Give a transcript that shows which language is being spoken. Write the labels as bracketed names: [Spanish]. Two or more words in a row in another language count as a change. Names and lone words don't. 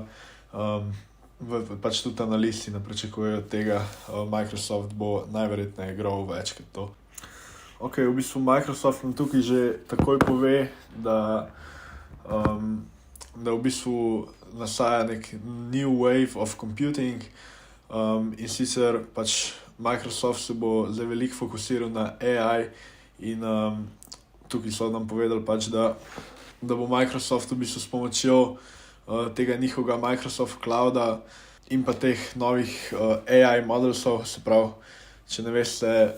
[Slovenian] Pač tudi analisti ne pričakujejo tega, Microsoft bo najverjetneje grow več kot to. V bistvu Microsoft nam tukaj že takoj pove, da v bistvu nastaja nek [English] new wave of computing [Slovenian] in sicer pač Microsoft se bo zdaj veliko fokusiral na AI in tukaj so nam povedali pač, da bo Microsoft v bistvu s pomočjo tega njihovega Microsoft Clouda in pa teh novih AI modelsov, se pravi, če ne veste,